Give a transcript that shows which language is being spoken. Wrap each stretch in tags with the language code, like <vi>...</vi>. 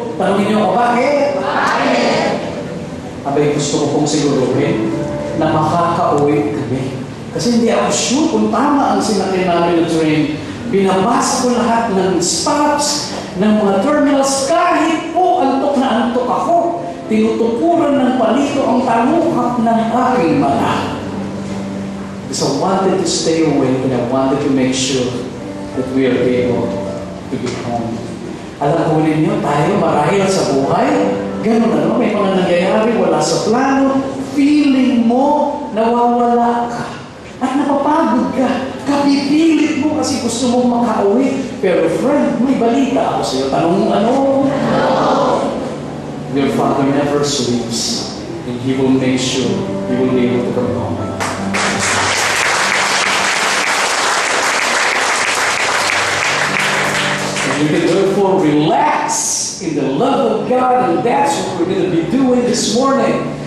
<tl>Tanungin niyo ako, bakit? Bakit? Abay, gusto ko pong siguruhin na makakauwi kami. Kasi hindi ako sure kung tama ang sinakyan namin ng train. Binabasa ko lahat ng stops, ng mga terminals, kahit po antok na antok ako. Tinutukuran ng palito ang taluhak ng aking mata.</tl> <en>So I wanted to stay awake and I wanted to make sure that we are able to be home.</en> <tl>Alam ko ninyo, tayo marahil sa buhay, ganun ano, may mga nangyayari, wala sa plano, feeling mo, nawawala ka. At napapagod ka, kapipilit mo kasi gusto mong makauwi. Pero friend, may balita ako sa iyo. Tanong mo ano?</tl> <en>Your Father never sleeps and He will make sure you will be able to come home. And you can therefore relax in the love of God, and that's what we're going to be doing this morning.</en>